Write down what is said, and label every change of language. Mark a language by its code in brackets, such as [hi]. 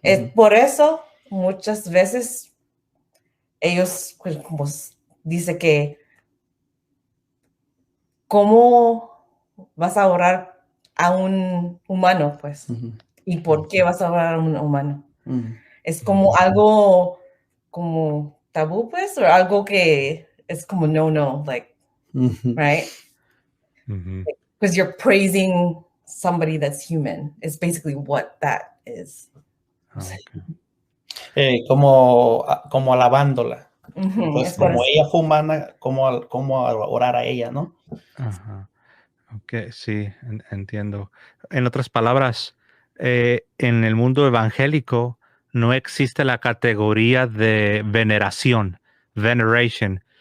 [es] Es por eso muchas veces ellos, pues, como dice que, ¿cómo vas a orar a un humano, pues? ¿Y por qué vas a orar a un humano? Es como algo como tabú, pues, o algo que es como no, [en] like, right? Because you're praising somebody that's human. It's basically what that is. [es] Como alabándola. Entonces, Es como ella fue humana, como orar a ella, ¿no? Ajá. Ok, sí, entiendo. En otras palabras, en el mundo evangélico no existe la categoría de veneración, veneration.